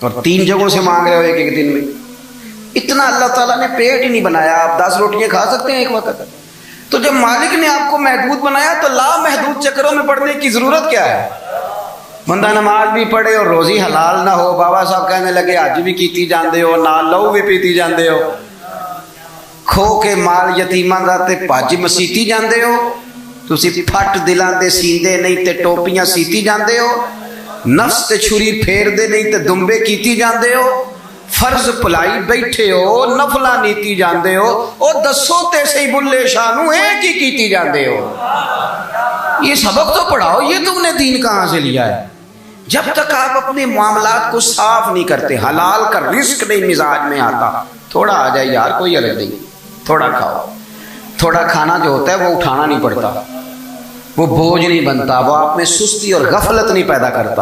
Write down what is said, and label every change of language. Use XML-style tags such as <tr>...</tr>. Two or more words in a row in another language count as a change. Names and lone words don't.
<ur>اور 3 جگہوں سے مانگ رہے ہو ایک دن میں۔ اتنا اللہ تعالیٰ نے پیٹ ہی نہیں بنایا، آپ 10 روٹیاں کھا سکتے ہیں ایک وقت؟ تو جب مالک نے آپ کو محدود بنایا تو لامحدود چکروں میں پڑنے کی ضرورت کیا ہے؟ بندہ نماز بھی پڑھے اور روزی حلال نہ ہو، بابا صاحب کہنے لگے</ur> <pa>حج بھی کیتی جاندے ہو، نال لہو بھی پیتی جاندے ہو، کھو کے مال یتیماں دا تے پج مسیتی جاندے ہو، تسی پھٹ دلاں دے سیندے نہیں تے ٹوپیاں سیتی جاندے ہو، نفس تے چھری پھیر دے نہیں تے دمبے کیتی جاندے ہو، فرض پلائی بیٹھے ہو، نفلا نیتی جاندے ہو، او دسو تے سی بلے شانو ہے کی کیتی جاندے ہو؟</pa> <ur>یہ سبق تو پڑھاؤ، یہ تم نے دین کہاں سے لیا ہے؟ جب تک آپ اپنے معاملات کو صاف نہیں کرتے، حلال کا رزق نہیں مزاج میں آتا، تھوڑا آ جائے یار کوئی حرج نہیں، تھوڑا کھاؤ۔ تھوڑا کھانا جو ہوتا ہے وہ اٹھانا نہیں پڑتا، وہ بوجھ نہیں بنتا، وہ آپ میں سستی اور غفلت نہیں پیدا کرتا۔</ur>